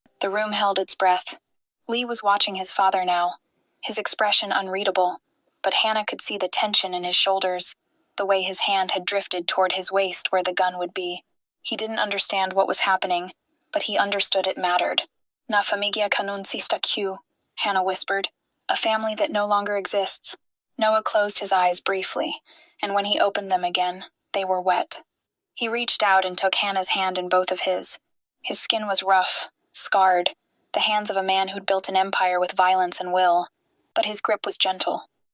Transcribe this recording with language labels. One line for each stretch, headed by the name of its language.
English: The room held its breath. Lee was watching his father now, his expression unreadable, but Hannah could see the tension in his shoulders, the way his hand had drifted toward his waist where the gun would be. He didn't understand what was happening, but he understood it mattered.
Sicilian: "Na famiglia che non esiste più," Hannah whispered.
English: "A family that no longer exists." Noah closed his eyes briefly, and when he opened them again, they were wet. He reached out and took Hannah's hand in both of his. His skin was rough, scarred, the hands of a man who'd built an empire with violence and will, but his grip was gentle.